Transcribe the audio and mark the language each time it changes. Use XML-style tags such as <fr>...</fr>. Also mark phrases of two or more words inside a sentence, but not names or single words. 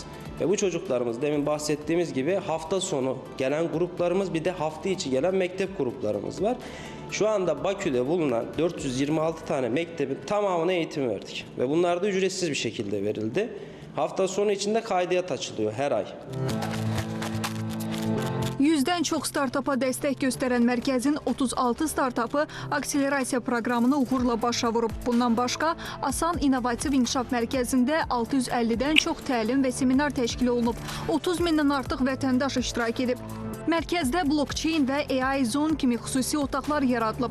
<tr>Ve bu çocuklarımız demin bahsettiğimiz gibi hafta sonu gelen gruplarımız, bir de hafta içi gelen mektep gruplarımız var. Şu anda Bakü'de bulunan 426 tane mektebin tamamına eğitim verdik. Ve bunlar da ücretsiz bir şekilde verildi. Hafta sonu içinde kaydiyat açılıyor her ay.</tr> <az>100-dən çox startapa dəstək göstərən mərkəzin 36 startapı akselerasiya proqramını uğurla başa vurub. Bundan başqa, ASAN İnnovativ İnkişaf Mərkəzində 650-dən çox təlim və seminar təşkil olunub. 30 mindən artıq vətəndaş iştirak edib. Mərkəzdə blockchain və AI Zone kimi xüsusi otaqlar yaradılıb.</az>